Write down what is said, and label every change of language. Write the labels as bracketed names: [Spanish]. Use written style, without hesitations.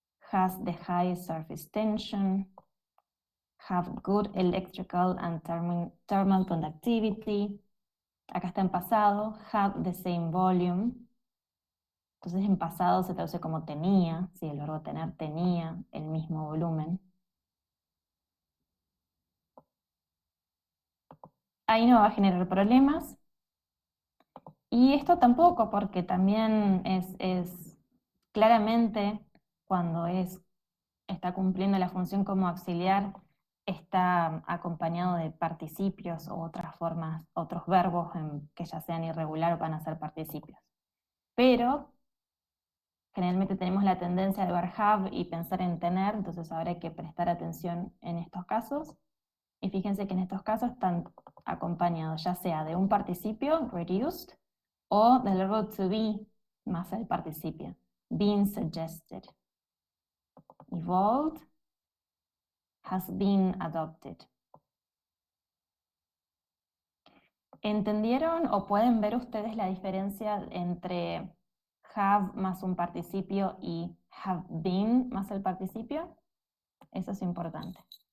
[English] Has the highest surface tension. Have good electrical and thermal conductivity. [Spanish] Acá está en pasado. [English] Have the same volume. [Spanish] Entonces en pasado se traduce como tenía, ¿sí? El verbo tener tenía el mismo volumen. Ahí no va a generar problemas. Y esto tampoco, porque también es claramente cuando está cumpliendo la función como auxiliar, está acompañado de participios o otras formas, otros verbos que ya sean irregular van a ser participios. Pero generalmente tenemos la tendencia de ver have y pensar en tener, entonces ahora hay que prestar atención en estos casos. Y fíjense que en estos casos están acompañados ya sea de un participio, reduced, o del verbo to be, más el participio, being suggested. [English] Evolved, has been adopted. [Spanish] ¿Entendieron o pueden ver ustedes la diferencia entre have más un participio y have been más el participio? Eso es importante.